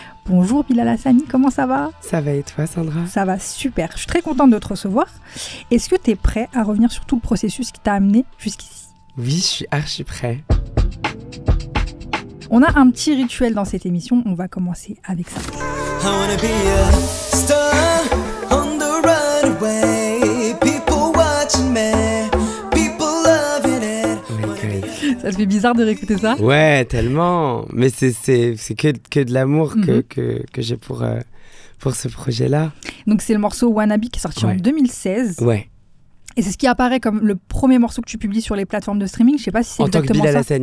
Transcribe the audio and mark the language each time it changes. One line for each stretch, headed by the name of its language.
French: Bonjour Bilal Hassani, comment ça va? Ça va et toi Sandra? Ça va super, je suis très contente de te recevoir. Est-ce que tu es prêt à revenir sur tout le processus qui t'a amené jusqu'ici? Oui, je suis archi prêt. On a un petit rituel dans cette émission, on va commencer avec ça.
English: I wanna be a star on the runway. People watching me, people loving it.
French: Ça te fait bizarre de réécouter ça? Ouais, tellement. Mais c'est que de l'amour que j'ai pour ce projet-là. Donc c'est le morceau Wannabe qui est sorti en 2016. Ouais. Et c'est ce qui apparaît comme le premier morceau que tu publies sur les plateformes de streaming. Je sais pas si c'est exactement ça.